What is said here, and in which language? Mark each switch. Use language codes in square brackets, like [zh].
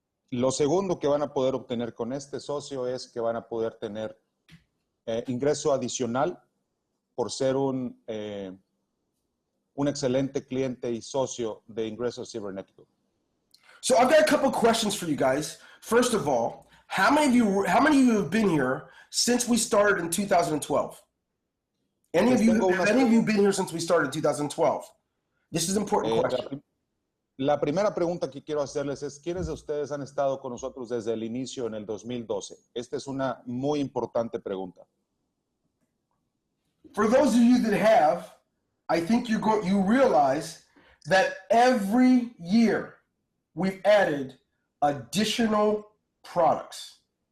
[es] Lo segundo que van a poder obtener con este socio es que van a poder tener ingreso adicional por ser un excelente cliente y socio de Ingreso Cybernetico. [en] So I've got a couple questions for you guys. First of all, how many of you have been here since we started in 2012? Have any of you been here since we started in 2012? This is an important question. [es] La primera pregunta que quiero hacerles es, ¿quiénes de ustedes han estado con nosotros desde el inicio en el 2012? Esta es una muy importante pregunta. [en] For those of you that have, I think you realize that every year we've added additional products.